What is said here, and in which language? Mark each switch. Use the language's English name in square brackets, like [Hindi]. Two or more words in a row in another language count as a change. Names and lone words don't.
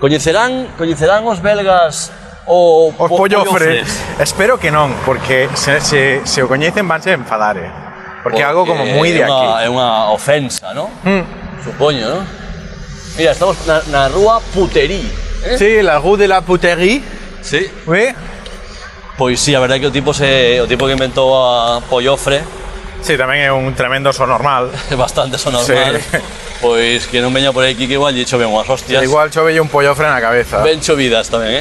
[Galician] Coñecerán os belgas o Os pollofres. Espero que non, porque se o coñecen vanse a enfadar, porque é algo como moi de aquí. É unha ofensa, ¿no? Supoño, ¿no? Mira, estamos na rúa Puterí. Sí, [French] la rue de la puterie. [Galician] Sí. ¿Ve? Pois sí, a verdade é que o tipo que inventou a pollofre Sí, tamén é un tremendo sonormal. é bastante sonormal. Sí. Pois que non veña por aquí que igual lle chove unhas hostias. Igual chovelle un pollofre na cabeza. Ben chovidas tamén,